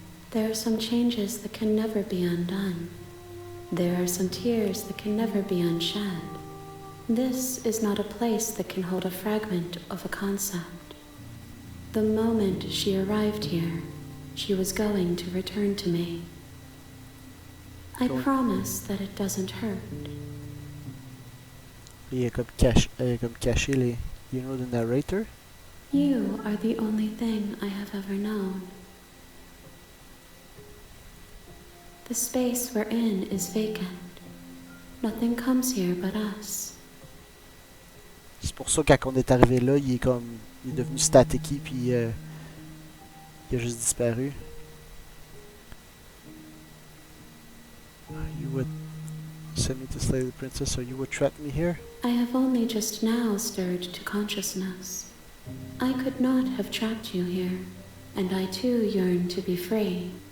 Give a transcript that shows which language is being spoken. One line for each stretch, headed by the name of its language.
English: There are some changes that can never be undone. There are some tears that can never be unshed. This is not a place that can hold a fragment of a concept. The moment she arrived here, she was going to return to me. I promise that it doesn't hurt.
French: Il est comme, comme caché les...
English: You know the narrator? You are the only thing I have ever known. The space we're in is vacant. Nothing comes here but us.
French: C'est pour ça que quand on est arrivé là, il est comme... Il est devenu staticky puis il a juste disparu.
English: You would send me to slay the princess, or you would trap me here? I have only just now stirred to consciousness. I could not have trapped you here, and I too yearn to be free.